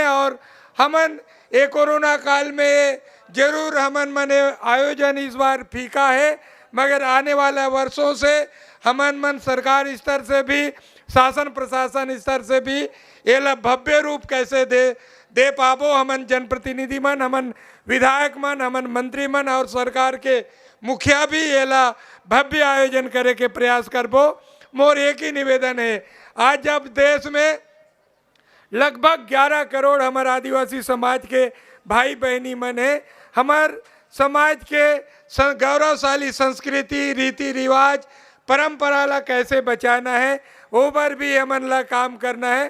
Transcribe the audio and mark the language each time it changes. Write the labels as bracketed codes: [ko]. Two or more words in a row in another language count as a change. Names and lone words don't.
[hne] और हमन ये कोरोना काल में जरूर हमन मने आयोजन इस बार फीका है, मगर आने वाले वर्षों से हमन मन सरकार स्तर से भी शासन प्रशासन स्तर से भी ये भव्य रूप कैसे दे पाबो। हमन जनप्रतिनिधि मन, हमन विधायक मन, हमन मंत्री मन और सरकार के मुखिया भी ये भव्य आयोजन करे के प्रयास करबो। मोर एक ही निवेदन है, आज जब देश में लगभग 11 करोड़ हमारे आदिवासी समाज के भाई बहनी मन है, हमार समाज के गौरवशाली संस्कृति रीति रिवाज परंपरा ला कैसे बचाना है वो पर भी हमन ला काम करना है।